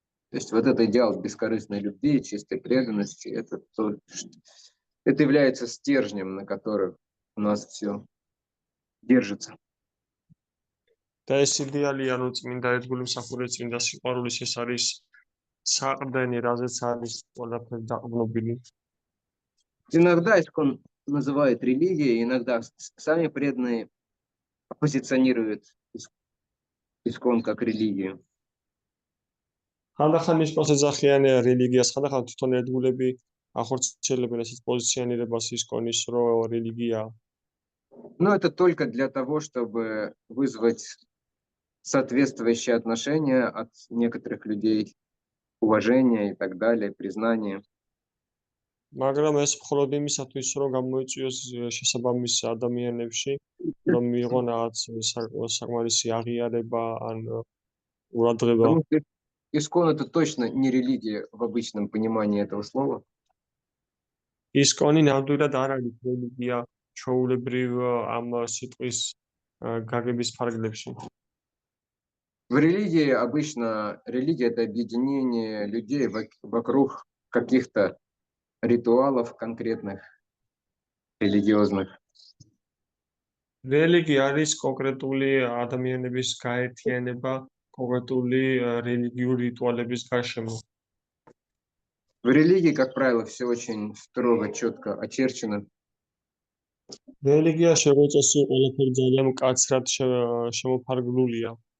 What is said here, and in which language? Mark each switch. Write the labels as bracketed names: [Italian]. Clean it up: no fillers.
[Russian] То есть вот этот идеал бескорыстной любви, чистой преданности, это является стержнем, на котором у нас все держится. [Georgian] და ეს იდეალი ანუ წმინდა ერთგული მსახური წმინდა სიყვარულის ეს არის საყრდენი, რაზეც არის ყველაფერი დაყრდნობილი. [Russian] Иногда искон называют религией, иногда сами преданные позиционируют искон как религию. [Georgian] ხანდახან ისკონს ეძახიან რელიგიას, ხანდახან თვითონ ერთგულები ახორციელებენ ესეთ პოზიციონირებას ისკონის, რომ რელიგია. [Russian] Но это только для того, чтобы вызвать соответствующие отношения от некоторых людей, уважение и так далее, признание. [Georgian] მაგრამ ეს მხოლოდ იმისათვის, რომ გამოიწვიოს შესაბამის ადამიანებში, რომ მიიღონ რაღაც საკმარისი აღიარება ან ყურადღება. [Russian] Потому что искон это точно не религия в обычном понимании этого слова. [Georgian] ისკონი ნამდვილად არ არის რელიგია ჩვეულებრივ ამ სიტყვის გაგების ფარგლებში. [Russian] В религии обычно религия это объединение людей вокруг каких-то ритуалов конкретных, религиозных. [Georgian] რელიგია არის კონკრეტული ადამიანების გაერთიანება კონკრეტული რელიგიური რიტუალების გარშემო. [Russian] В религии, как правило, все очень строго, четко очерчено. [Georgian] რელიგიაში როგორც წესი ყველაფერი ძალიან მკაცრად შემოფარგლულია.